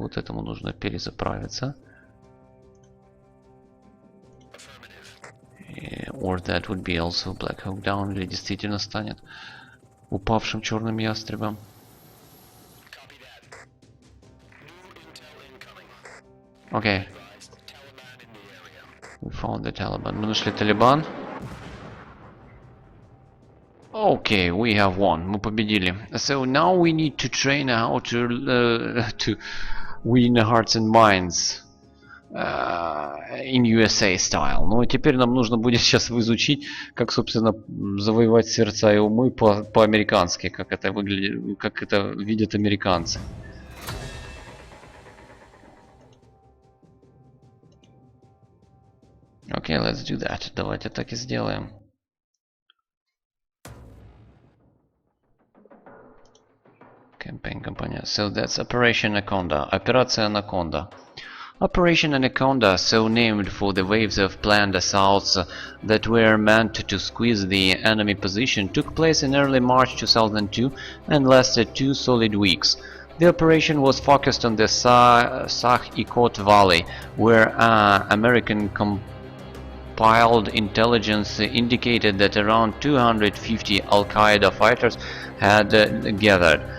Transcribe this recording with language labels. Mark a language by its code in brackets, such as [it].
[ru] Вот этому нужно перезаправиться. [en] Or that would be also Black Hawk Down. [ru] Или действительно станет упавшим черным ястребом. [en] Okay. We found the Taliban. [ru] Мы нашли Талибан. [en] Okay, we have won. [ru] Мы победили. [en] So now we need to train how to win hearts and minds in USA style. [ru] Ну, теперь нам нужно будет сейчас изучить, как, собственно, завоевать сердца и умы по-американски, как это выглядит, как это видят американцы. [en] Okay, let's do that. [ru] Давайте так и сделаем. [en] Campaign [ru] компания. [en] So that's Operation Anaconda. [ru] Операция Анаконда. [en] Operation Anaconda, so named for the waves of planned assaults that were meant to squeeze the enemy position, took place in early March 2002 and lasted 2 solid weeks. The operation was focused on the Sah-i-Kot Valley, where American compiled intelligence indicated that around 250 Al-Qaeda fighters had gathered.